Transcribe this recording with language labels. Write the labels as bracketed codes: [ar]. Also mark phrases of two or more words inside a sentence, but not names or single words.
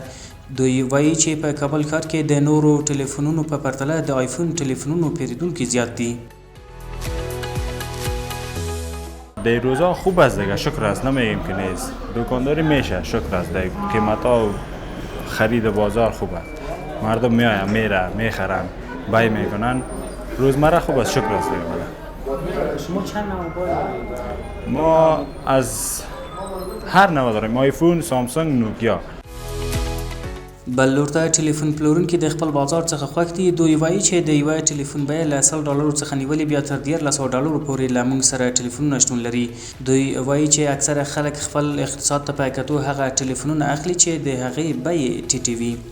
[ps] دوی وایي چې په کابل ښار کې د نورو ټلیفونونو په پرتله د آیفون ټلیفونونو پیرودونکي زیات دي. [fa] در روزا خوب است دیگه، شکر است، نمیگیم که نیست. دکانداری میشه، شکر است. قیمت ها و خرید بازار خوب است. مردم میاین میره میخرن بای میکنن، روزمره خوب است، شکر است دیگه. شما چند نوع موبایل دارید؟ ما از هر نوع داریم، آیفون، سامسونگ، نوکیا. [ps] بل لور ته ټلیفون پلورونکي د خپل بازار څخه خوښ دي. دوی وایي چې د یوه ټلیفون بیه له $100 څخه نیولې بیا تر $1300 پورې له موږ سره ټلیفونونه شتون لري. دوی وایي چې اکثره خلک خپل اقتصاد ته په کتو هغه ټلیفونونه اخلي چې د هغې بیې ټیټې وي.